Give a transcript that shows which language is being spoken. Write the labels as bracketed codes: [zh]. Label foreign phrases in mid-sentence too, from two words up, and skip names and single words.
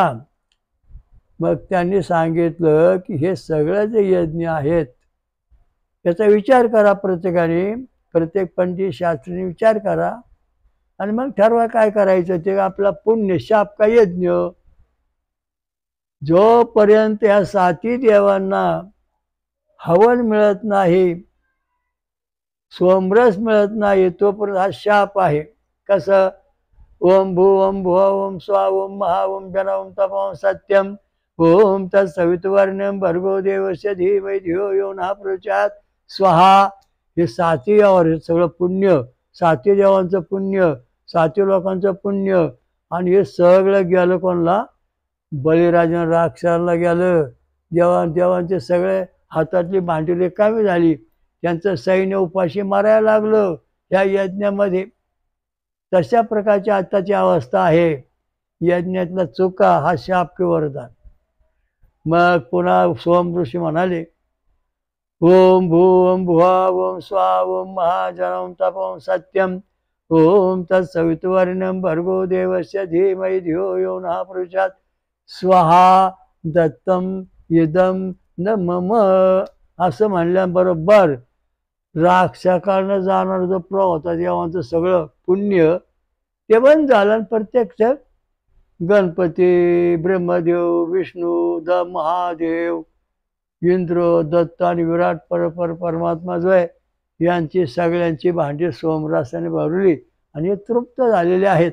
[mr] मग त्यांनी सांगितलं की हे सगळे जे यज्ञ आहेत याचा विचार करा प्रत्येकाने, प्रत्येक पंडित शास्त्रीने विचार करा आणि मग ठरवा काय करायचं ते. आपला पुण्य शाप का यज्ञ. जोपर्यंत या 7 देवांना हवन मिळत नाही, सोमरस मिळत नाही, तोपर्यंत हा शाप आहे. कसं? [sa] ओम भू ओम भुवा ओम स्वा ओम महा ओम जन ओम तप ओम सत्यम ओम तत्सवितुर्वरेण्यं भर्गो देवस्य धीमहि धियो यो नः प्रचोदयात् स्वाहा. [mr] हे 7 यावर सगळं पुण्य, 7 देवांचं पुण्य, 7 लोकांचं पुण्य, आणि हे सगळं गेलं कोणला? बळीराजानं राक्षसाला गेलं. देवांचे सगळे हातातली भांडी रिकामी झाली, त्यांचं सैन्य उपाशी मारायला लागलं या यज्ञामध्ये. तशा प्रकारची आताची अवस्था आहे. यज्ञातला चुका हा शाप किंवा वरदान. मग पुन्हा सोम ऋषी म्हणाले [sa] ओम भू ओम भुवा ओम स्वा ओम महा जन ओम तप ओम सत्यम ओम तत्सवितुर्वरेण्यं भर्गो देवस्य धीमहि धियो यो नः प्रचोदयात् स्वाहा दत्तम इदम न मम. [mr] असं म्हणल्याबरोबर राक्षसाकडनं जाणार जो प्रवाह होता देवांचं सगळं पुण्य ते बंद झालं. आणि प्रत्यक्ष गणपती, ब्रह्मदेव, विष्णू, महादेव, इंद्र, दत्त आणि विराट परमात्मा जो आहे यांची सगळ्यांची भांडी सोमरसाने भरली आणि तृप्त झालेले आहेत.